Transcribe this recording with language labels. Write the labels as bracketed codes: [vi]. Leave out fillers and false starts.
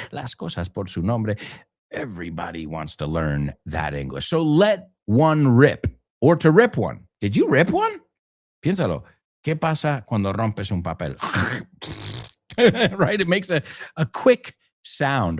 [es] Las cosas por su nombre. [en] Everybody wants to learn that English. So let one rip, or to rip one. Did you rip one? Piénsalo. [es] ¿Qué pasa cuando rompes un papel? [en] Right? It makes a quick sound.